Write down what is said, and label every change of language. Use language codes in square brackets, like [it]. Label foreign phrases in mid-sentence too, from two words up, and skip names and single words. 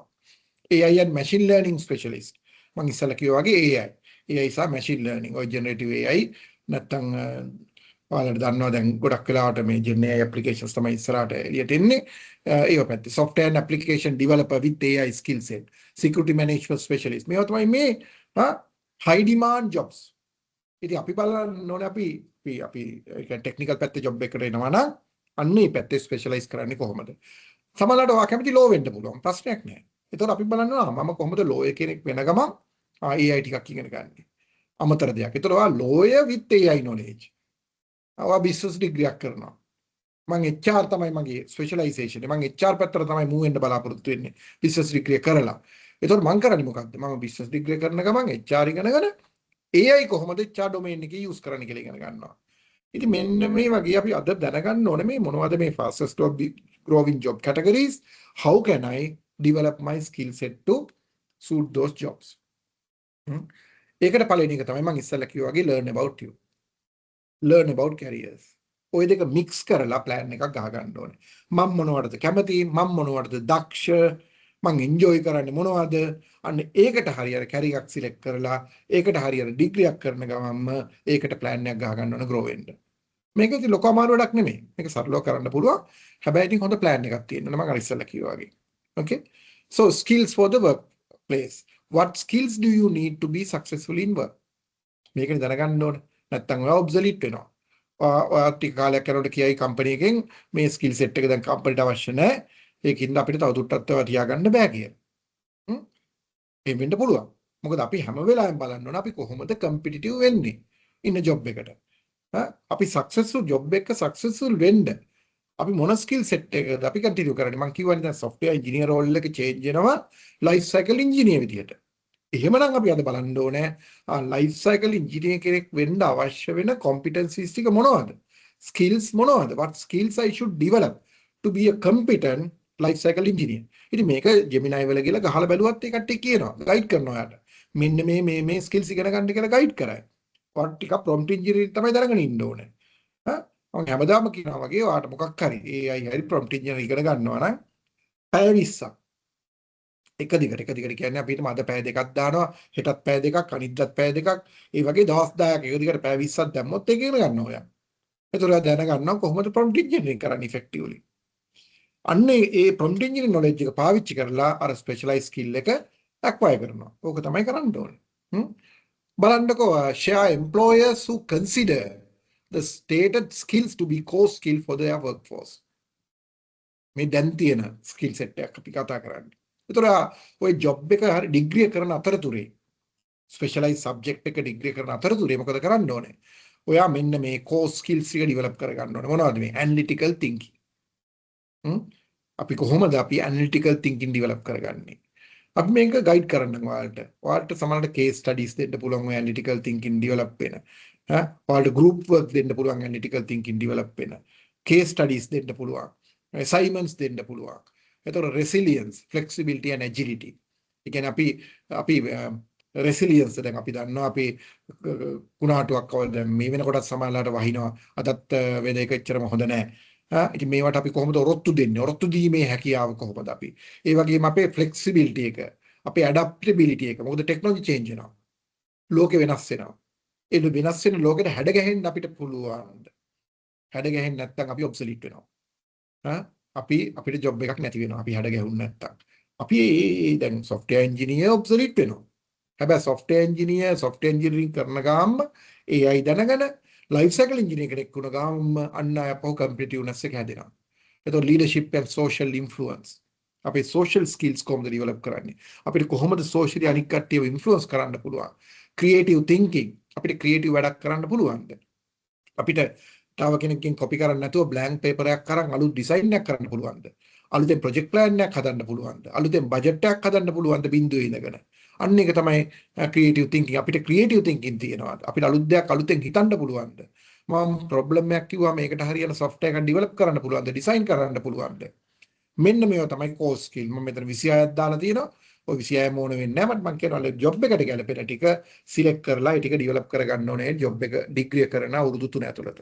[en] AI and machine learning specialist. [si] මම ඉස්සෙල්ලා කිව්වා වගේ AI සහ [en] machine learning [si] ඔය [en] generative AI [si] නැත්තම් ඔයාලට දන්නවා දැන් ගොඩක් වෙලාවට මේ [en] Gen AI applications [si] තමයි ඉස්සරහට එළියට එන්නේ. ඒක පැත්තේ [en] software and application developer with AI skill set, security management specialist. [si] මේවා තමයි මේ [en] high demand jobs. [si] ඉතින් අපි බලන්න ඕනේ අපි technical පැත්තේ job එකකට එනවා නම් අන්න මේ පැත්තේ specialize කරන්නේ කොහොමද? සමහරවිට ඔයා කැමති law වෙන්න පුළුවන්. ප්‍රශ්නයක් නැහැ. ඒතකොට අපි බලනවා මම කොහොමද lawyer කෙනෙක් වෙන ගමන් AI ටිකක් ඉගෙන ගන්න. අමතර දෙයක්. ඒතකොට ඔයා [en] lawyer with AI knowledge. [si] ඔයා [en] business degree [si] එකක් කරනවා. මම HR තමයි මගේ specialization. මම HR පැත්තට තමයි move වෙන්න බලාපොරොත්තු වෙන්නේ. [en] business degree [si] කරලා. ඒතකොට මම කරන්නේ මොකක්ද? මම [en] business degree [si] කරන ගමන් HR ඉගෙනගෙන AI කොහොමද [en] HR domain [si] එකේ use කරන්න කියලා ඉගෙන ගන්නවා. ඉතින් මෙන්න මේ වගේ අපි අද දැනගන්න ඕනේ මේ මොනවද මේ [en] fastest growing job categories, how can I develop my skill set to suit those jobs. [si] ඒකට පළවෙනි එක තමයි මම ඉස්සෙල්ලා කිව්වා වගේ [en] learn about you. learn about careers. [si] ඔය දෙක mix කරලා plan එකක් ගහ ගන්න ඕනේ. මම මොනවටද කැමති, මම මොනවටද දක්ෂ, මම enjoy කරන්නේ මොනවද? අන්න ඒකට හරියට career එකක් select කරලා ඒකට හරියට degree එකක් කරන ගමන්ම ඒකට plan එකක් ගහ ගන්න ඕනේ grow වෙන්න. මේක ඉතින් ලොකු අමාරු වැඩක් නෙමෙයි. මේක සරලව කරන්න පුළුවන්. හැබැයි ඉතින් හොඳ plan එකක් තියෙන්න ඕනේ මම අර ඉස්සෙල්ලා කිව්වා වගේ. [en] Okay? So skills for the workplace. What skills do you need to be successful in work? [si] මේකනේ දැනගන්න ඕනේ. නැත්තම් ඔයා obsolete වෙනවා. ඔයා ටික කාලයක් යනකොට කියයි කම්පැනි එකෙන් මේ [en] skill set [si] එක දැන් කම්පැනිට අවශ්‍ය නැහැ. ඒකින්ද අපිට තවදුරටත් ඒවා තියාගන්න බෑ කියලා. ඒ වෙන්න පුළුවන්. මොකද අපි හැම වෙලාවෙම බලන්න ඕන අපි කොහොමද කම්පිටිටිව් වෙන්නේ ඉන්න ජොබ් එකට. අපි [en] successful job [si] එක සක්සස්ෆුල් වෙන්න අපි මොන [en] skill set [si] එකද අපි කන්ටිනියු කරන්නේ. මම කියවනේ දැන් [en] software engineer role [si] එක change වෙනවා [en] life cycle engineer [si] විදියට. එහෙමනම් අපි අද බලන්න ඕනේ [en] life cycle engineer [si] කෙනෙක් වෙන්න අවශ්‍ය වෙන competencies ටික මොනවද? skills මොනවද? [en] what skills I should develop to be a competent life cycle engineer. [si] ඉතින් මේක Gemini වල ගිහලා ගහලා බැලුවත් ඒ කට්ටිය කියනවා ගයිඩ් කරනවා ඔයාලට. මෙන්න මේ skills ඉගෙන ගන්න කියලා ගයිඩ් කරයි. ඔයාට ටිකක් [en] prompt engineering [si] තමයි දැනගෙන ඉන්න ඕනේ. මම හැමදාම කියනවා වගේ ඔයාට මොකක් හරි AI හරි [en] prompt engineering [si] ඉගෙන ගන්නවා නම් පැය 20ක් එක දිගට කියන්නේ අපිට අද පැය දෙකක් දානවා හෙටත් පැය දෙකක් අනිද්දාත් පැය දෙකක් ඒ වගේ දවස් 10ක් එක දිගට පැය 20ක් දැම්මොත් ඒක ඉගෙන ගන්නවා ඔයා. ඒතර ඔයා දැනගන්නවා කොහොමද [en] prompt engineering [si] කරන්නේ effectively. අන්න ඒ [en] prompt engineering knowledge [si] එක පාවිච්චි කරලා අර [en] specialized skill [si] එක acquire කරනවා. ඕක තමයි කරන්න ඕනේ. [en] බලන්නකෝ share employers who consider the stated skills to be core skill for their workforce. [si] මේ දැන් තියෙන [en] skill set [si] එකක් අපි කතා කරන්නේ. ඒතර ඔය job එක හරි degree කරන අතරතුරේ [en] specialized subject [si] එක degree කරන අතරතුරේ මොකද කරන්න ඕනේ? ඔයා මෙන්න මේ [en] core skills [si] ටික develop කරගන්න ඕනේ. මොනවද මේ? [en] analytical thinking. [si] අපි කොහොමද අපි [en] analytical thinking [si] develop කරගන්නේ? අපි මේක guide කරන්නම් ඔයාලට. ඔයාලට සමහරවිට [en] case studies [si] දෙන්න පුළුවන් ඔය [en] analytical thinking [si] develop වෙන. ඔයාලට [en] group work [si] දෙන්න පුළුවන් [en] analytical thinking [si] develop වෙන. [en] case studies [si] දෙන්න පුළුවන්. assignments දෙන්න පුළුවන්. [en] එතකොට resilience, flexibility and agility. [si] ඒ කියන්නේ අපි resilience දැන් අපි දන්නවා අපි කුණාටුවක් වල දැන් මේ වෙනකොට සමහරලාට වහිනවා. අදත් වේද එක එච්චරම හොඳ නැහැ. ඉතින් මේවට අපි කොහොමද ඔරොත්තු දෙන්නේ? ඔරොත්තු දීමේ හැකියාව කොහොමද අපි? ඒ වගේම අපේ flexibility එක, අපේ adaptability එක. මොකද technology change වෙනවා. ලෝකෙ වෙනස් වෙනවා. ඒ වෙනස් වෙන ලෝකෙට හැඩ ගැහෙන්න අපිට පුළුවන්. හැඩ ගැහෙන්නේ නැත්නම් අපි ඔබ්සලීට් වෙනවා. අපිට ජොබ් එකක් නැති වෙනවා. අපි හැඩ ගැහුන්නේ නැත්නම්. අපි දැන් [en] software engineer [si] ඔබ්සලීට් වෙනවා. හැබැයි [en] software engineering [si] කරන ගාම AI දැනගෙන [en] life cycle engineer [si] කෙනෙක් වුණ ගාම අන්න අපෝ competitiveness එක හැදෙනවා. [en] එතකොට leadership and social influence. [si] අපේ [en] social skills [si] කොහොමද develop කරන්නේ? අපිට කොහොමද socially අනික් කට්ටියව influence කරන්න පුළුවන්? [en] creative thinking [si] අපිට creative වැඩක් කරන්න පුළුවන්ද? අපිට තව කෙනෙක්ගෙන් copy කරන්න නැතුව [en] blank paper [si] එකක් අරන් අලුත් design එකක් කරන්න පුළුවන්ද? අලුතෙන් [en] project plan [si] එකක් හදන්න පුළුවන්ද? අලුතෙන් budget එකක් හදන්න පුළුවන්ද බින්දුවේ ඉඳගෙන? අන්න ඒක තමයි [en] creative thinking. [si] අපිට [en] creative thinking [si] තියෙනවා. අපිට අලුත් දෙයක් අලුතෙන් හිතන්න පුළුවන්ද? මම problem එකක් කිව්වා මේකට හරියන software එකක් develop කරන්න පුළුවන්ද? design කරන්න පුළුවන්ද? මෙන්න මේවා තමයි [en] core skill. [si] මම මෙතන 26ක් දාලා තියෙනවා. ඔය 26 මොන වෙන්නේ නැහැ. මට මම කියනවා ජොබ් එකට ගැලපෙන ටික සිලෙක්ට් කරලා ඒ ටික ඩෙවලොප් කරගන්න ඕනේ ජොබ් එක ඩිග්‍රී කරන අවුරුදු 3 ඇතුළත.